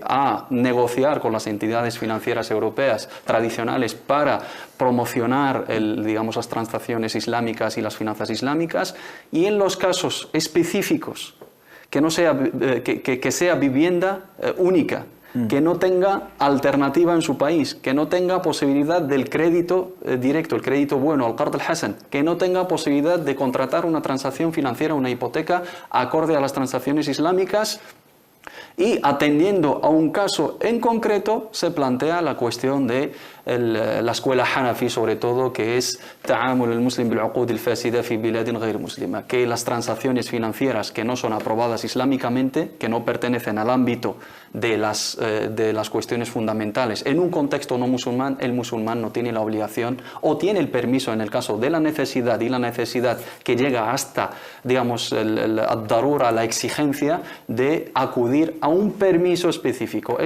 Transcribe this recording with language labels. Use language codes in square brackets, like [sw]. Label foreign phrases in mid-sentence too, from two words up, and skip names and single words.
[es] a negociar con las entidades financieras europeas tradicionales para promocionar, digamos, las transacciones islámicas y las finanzas islámicas, y en los casos específicos que no sea, que sea vivienda única, que no tenga alternativa en su país, que no tenga posibilidad del crédito directo, el crédito bueno, [ar] القرض الحسن, [es] que no tenga posibilidad de contratar una transacción financiera, una hipoteca, acorde a las transacciones islámicas. Y atendiendo a un caso en concreto, se plantea la cuestión de la escuela Hanafi, sobre todo, que es ta'amul [ar] المسلم بالعقود الفاسدة في بلاد غير مسلمة, [es] que las transacciones financieras que no son aprobadas islámicamente, que no pertenecen al ámbito de las cuestiones fundamentales, en un contexto no musulmán, el musulmán no tiene la obligación o tiene el permiso en el caso de la necesidad, y la necesidad que llega hasta, digamos, ad-darura, la exigencia de acudir a un permiso específico.